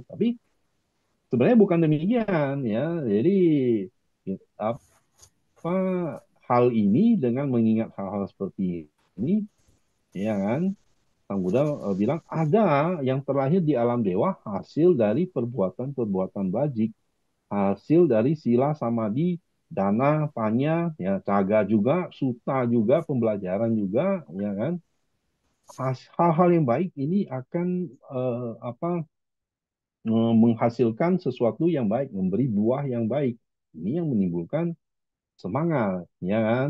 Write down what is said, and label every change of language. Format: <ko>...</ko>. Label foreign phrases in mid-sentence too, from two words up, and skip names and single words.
<id>Tapi sebenarnya bukan demikian ya. Jadi apa hal ini dengan mengingat hal-hal seperti ini ya kan Sang Buddha bilang ada yang terlahir di alam dewa hasil dari perbuatan-perbuatan bajik, hasil dari</id> <pi>sila samadhi, dana, panya,</pi> <id>ya caga juga, suta juga, pembelajaran juga, ya kan. Hal-hal yang baik ini akan menghasilkan sesuatu yang baik, memberi buah yang baik. Ini yang menimbulkan semangat, ya kan.</id>